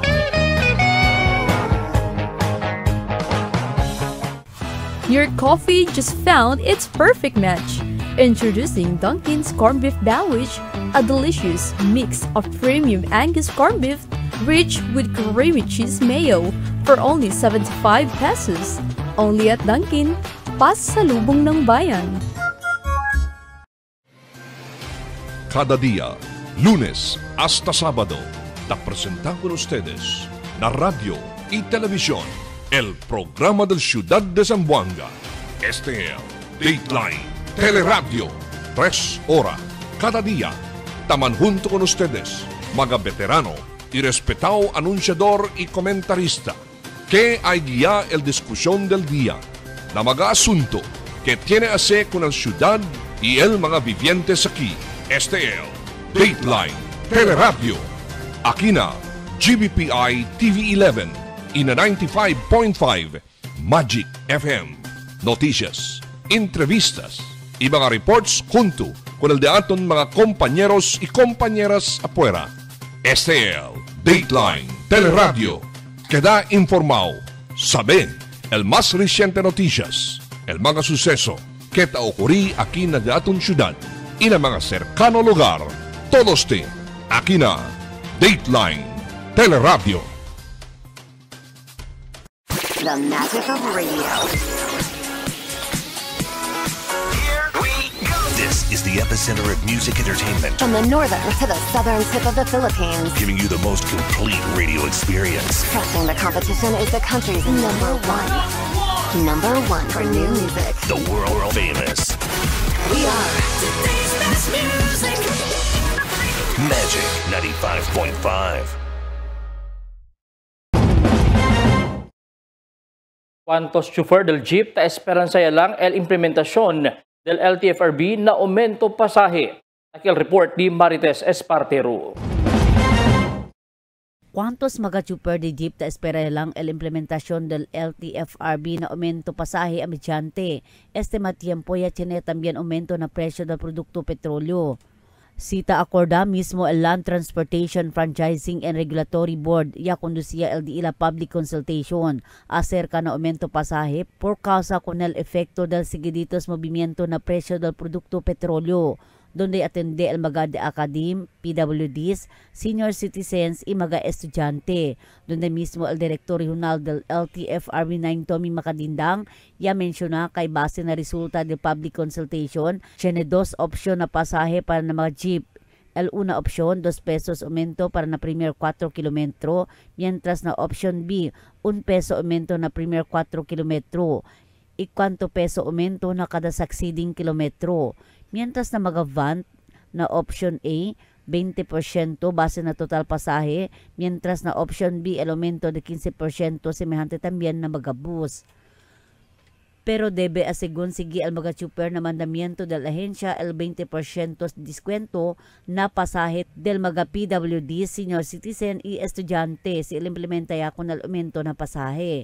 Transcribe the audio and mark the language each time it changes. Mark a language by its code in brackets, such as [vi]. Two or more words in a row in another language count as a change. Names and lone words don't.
[en] Your coffee just found its perfect match. Introducing Dunkin's Corned Beef Sandwich, a delicious mix of premium Angus corned beef rich with creamy cheese mayo for only 75 pesos. Only at Dunkin, [tl] pasalubong ng bayan. [cbk] Cada día, lunes hasta sábado, te presentamos con ustedes la radio y televisión, el programa del Ciudad de Zamboanga. Este es Dateline Teleradio, 3 horas cada día. Taman junto con ustedes, mga veterano y respetado anunciador y comentarista, que hay guía el discusión del día, na mga asunto que tiene a ver con la ciudad y el mga vivientes aquí. Este es Dateline Teleradio. Aquí na GBPI TV11 y na 95.5 Magic FM. Noticias, entrevistas y mga reports junto con el de aton mga compañeros y compañeras afuera. Este es Dateline Teleradio. Queda informado, sabe el más reciente noticias, el mga suceso que te ocurrí aquí na de aton ciudad y na mga cercano lugar. Todos te aquí na Dateline Teleradio. [en] The magic of radio. This is the epicenter of music entertainment. From the northern to the southern tip of the Philippines. Giving you the most complete radio experience. Crushing the competition is the country's number one. Number one for new music. The world famous. We are today's best music. Magic 95.5. [cbk] ¿Cuántos chofer del jeep ta esperanza lang el implementación del LTFRB na aumento pasaje? Aquí el report ni Marites Espartero. ¿Cuántos mga chofer de jeep ta espera lang el implementación del LTFRB na aumento pasaje a mediante? Este tiempo ya tiene también aumento na presyo del produkto petrolyo. Sita acorda mismo el Land Transportation Franchising and Regulatory Board ya conducía el de la [en] public consultation [cbk] acerca na aumento pasaje por causa con el efecto del seguiditos movimiento na presyo del produkto petrolyo, donde atende el mga de academ, PWDs, [en] senior citizens [cbk] y mga estudyante, donde mismo el director regional del LTFRB 9 Tommy Makadindang ya mensyona kay base na resulta del [en] public consultation, [cbk] tiene dos opsyon na pasahe para na mga jeep. El una opción, 2 pesos aumento para na primer 4 kilometro, mientras na option B, 1 peso aumento na primer 4 kilometro, y kwanto peso aumento na kada succeeding kilometro. Mientras na mga van na option A, 20% base na total pasahe, mientras na option B, el aumento de 15% semejante también na mga bus. Pero debe asigun sige al mga chuper na mandamiento del ahensya el 20% descuento na pasahe del mga PWD, [en] senior citizen [cbk] y estudyante si implementa ya con el aumento na pasahe.